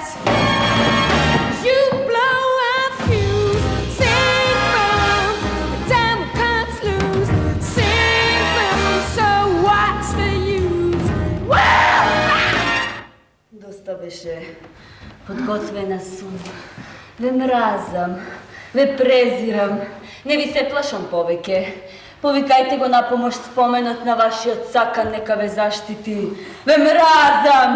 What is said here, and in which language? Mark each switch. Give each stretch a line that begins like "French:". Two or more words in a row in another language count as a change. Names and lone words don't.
English: You blow a fuse, simple, the devil cuts loose, simple, so what's the use?
Macedonian: Доста беше. Подготвена сум. Ве мразам. Ве презирам. Не ви се плашам повеќе. Повикајте го на помош споменот на вашиот сакан, нека ве заштити. Ве мразам.